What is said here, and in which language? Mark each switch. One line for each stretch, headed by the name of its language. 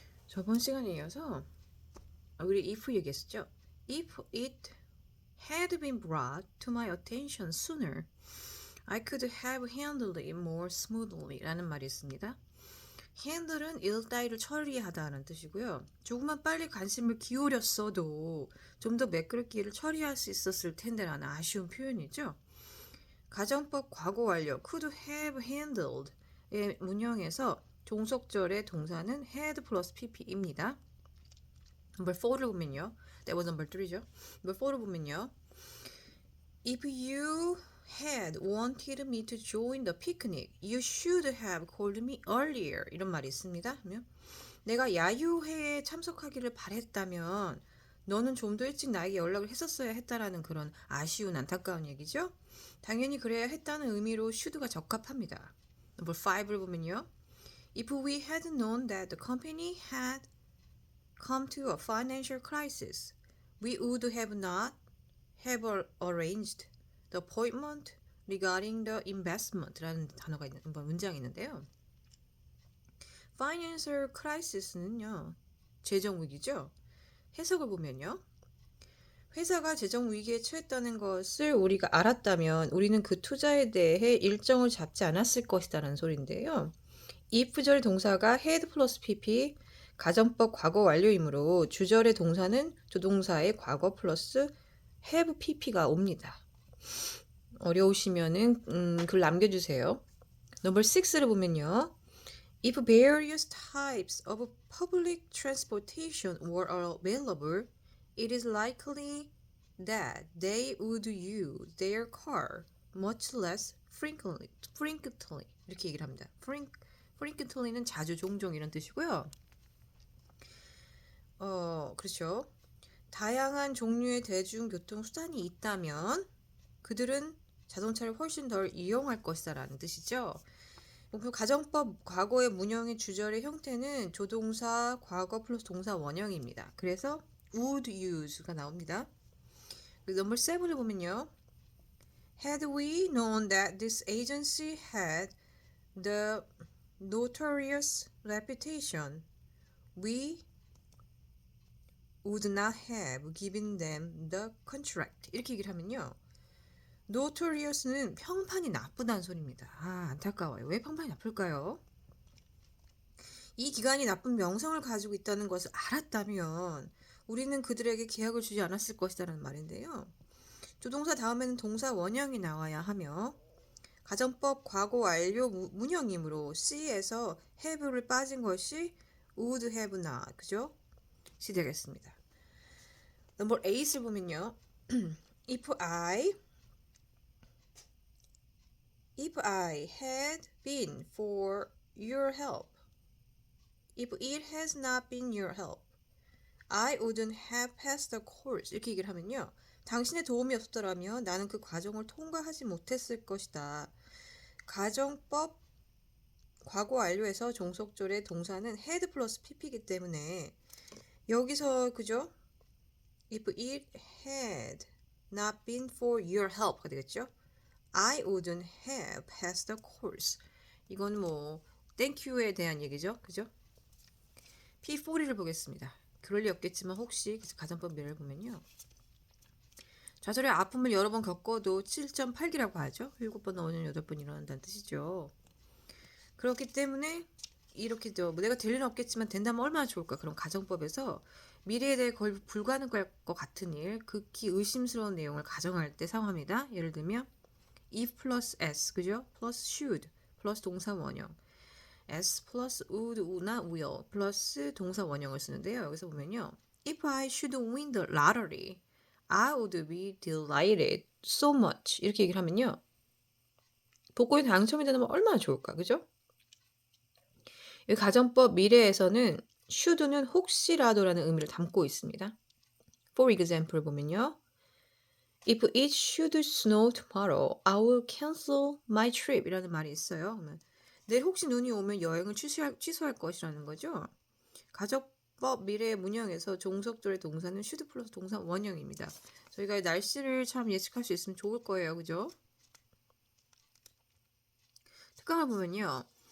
Korean: 저번 시간에 이어서 우리 if 얘기했었죠.
English: If it had been brought to my attention sooner, I could have handled it more smoothly
Korean: 라는 말이 있습니다. handle은 일 따위를 처리하다는 뜻이고요. 조금만 빨리 관심을 기울였어도 좀 더 매끄럽게 일을 처리할 수 있었을 텐데 라는 아쉬운 표현이죠. 가정법 과거 완료 could have handled 의 문형에서 종속절의 동사는 had 플러스 pp입니다. number 4를 보면요.
English: That was number 3
Korean: 죠. number 4를 보면요.
English: If you had wanted me to join the picnic, you should have called me earlier.
Korean: 이런 말이 있습니다. 그러면 내가 야유회에 참석하기를 바랬다면 너는 좀 더 일찍 나에게 연락을 했었어야 했다라는 그런 아쉬운 안타까운 얘기죠. 당연히 그래야 했다는 의미로 should가 적합합니다. number 5를 보면요.
English: If we had known that the company had come to a financial crisis, we would have not have arranged the appointment regarding the investment
Korean: 라는 단어가 있는 문장이 있는데요. Financial crisis는요, 재정 위기죠. 해석을 보면요, 회사가 재정 위기에 처했다는 것을 우리가 알았다면 우리는 그 투자에 대해 일정을 잡지 않았을 것이다라는 소리인데요. if절의 동사가 had 플러스 pp 가정법 과거 완료이므로 주절의 동사는 조동사의 과거 플러스 have pp가 옵니다. 어려우시면은 글 남겨주세요. number 6를 보면요.
English: If various types of public transportation were available, it is likely that they would use their car much less frequently.
Korean: 이렇게 얘기를 합니다. frequently는 자주, 종종 이런 뜻이고요. 그렇죠. 다양한 종류의 대중교통 수단이 있다면 그들은 자동차를 훨씬 덜 이용할 것이다 라는 뜻이죠. 그 가정법 과거의 문형의 주절의 형태는 조동사 과거 플러스 동사 원형입니다. 그래서 would use가 나옵니다. 넘버 7을 보면요.
English: Had we known that this agency had the notorious reputation, we would not have given them the contract.
Korean: 이렇게 얘기를 하면요. notorious는 평판이 나쁘다는 소리입니다. 안타까워요. 왜 평판이 나쁠까요? 이 기관이 나쁜 명성을 가지고 있다는 것을 알았다면 우리는 그들에게 계약을 주지 않았을 것이라는 말인데요. 조동사 다음에는 동사 원형이 나와야 하며 가정법 과거 완료 문형이므로 C에서 have를 빠진 것이 would have not, 그죠? 시 되겠습니다. 넘버 8을 보면요.
English: If I had been for your help, if it has not been your help, I wouldn't have passed the course.
Korean: 이렇게 얘기를 하면요. 당신의 도움이 없었더라면 나는 그 과정을 통과하지 못했을 것이다. 가정법 과거 완료에서 종속절의 동사는 had 플러스 pp이기 때문에 여기서 그죠?
English: If it had not been for your help
Korean: 가 되겠죠?
English: I wouldn't have passed the course.
Korean: 이건 뭐 thank you에 대한 얘기죠. 그죠? P40를 보겠습니다. 그럴 리 없겠지만 혹시 가정법 예를 보면요. 좌절의 아픔을 여러 번 겪어도 7.8기라고 하죠. 7번 넘어지면 8번 일어난다는 뜻이죠. 그렇기 때문에 이렇게 내가 될 일은 없겠지만 된다면 얼마나 좋을까. 그런 가정법에서 미래에 대해 거의 불가능할 것 같은 일, 극히 의심스러운 내용을 가정할 때 사용합니다. 예를 들면 if 플러스 s, 그죠? 플러스 should, 플러스 동사 원형, s 플러스 would나 will, 플러스 동사 원형을 쓰는데요. 여기서 보면요.
English: If I should win the lottery, I would be delighted so much.
Korean: 이렇게 얘기를 하면요. 복권에 당첨이 되면 얼마나 좋을까, 그죠? 이 가정법 미래에서는 should는 혹시라도라는 의미를 담고 있습니다.
English: For example
Korean: 보면요.
English: If it should snow tomorrow, I will cancel my trip
Korean: 이라는 말이 있어요. 내일 혹시 눈이 오면 여행을 취소할 것이라는 거죠. 가정법 미래의 문형에서 종속절의 동사는 should 플러스 동사 원형입니다. 저희가 날씨를 참 예측할 수 있으면 좋을 거예요. 그죠? 특강을 보면요.